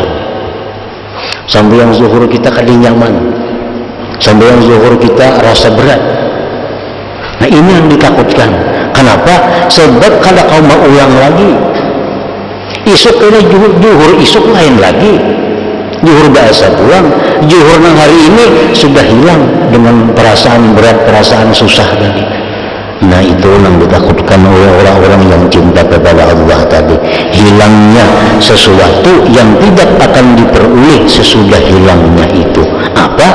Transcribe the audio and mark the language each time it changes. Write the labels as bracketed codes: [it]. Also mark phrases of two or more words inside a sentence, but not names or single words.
[bjn] Sembahyang zuhur kita kada nyaman, sembahyang zuhur kita rasa berat. [id] Nah, ini yang ditakutkan. Kenapa? [bjn] Sebab kada kau mau ulang lagi. Isuk ini juhur isuk lain lagi. Juhur biasa pulang, juhur nang hari ini sudah hilang dengan perasaan berat, perasaan susah tadi. [id] Nah, itu yang ditakutkan oleh orang-orang yang cinta kepada Allah tadi. Hilangnya sesuatu yang tidak akan diperoleh sesudah hilangnya itu. Apa?